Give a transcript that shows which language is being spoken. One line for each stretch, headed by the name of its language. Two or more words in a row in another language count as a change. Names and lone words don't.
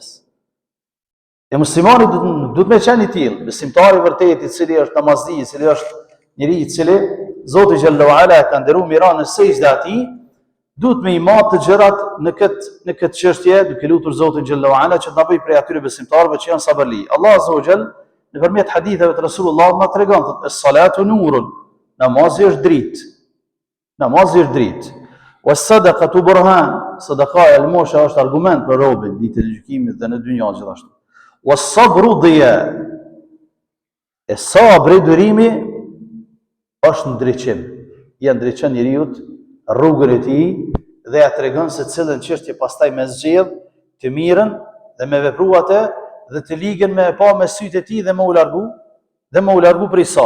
Albanian: E muslimani duhet me qenë i tillë, besimtari vërtet i cili është namazdi, i cili është njeriu i cili Zoti
Arabic: جل وعلا
Albanian: ka ndëruar miran në sejdë atij, duhet me i marrë të gjërat në këtë çështje, duke lutur Zotin
Arabic: جل وعلا
Albanian: që të na bëjë prej atyre besimtarëve që janë sabërli.
Arabic: الله عز وجل
Albanian: nëpërmjet haditheve të Resulullah na tregon se
Arabic: الصلاة نور,
Albanian: namazi është dritë. Namazi është dritë.
Arabic: والصدقة برهان,
Albanian: sadaqa e almosha është argument për robën ditën e gjykimit dhe në dynjë gjithashtu.
Arabic: والصبر ضياء.
Albanian: E sabri, durimi është ndriçim. Ja ndriçon njeriu rrugën e tij dhe ja tregon se cilën çështje pastaj me zgjedh të mirën dhe me vepru atë dhe të ligën me pa me sytë e tij dhe me u largu prej saj.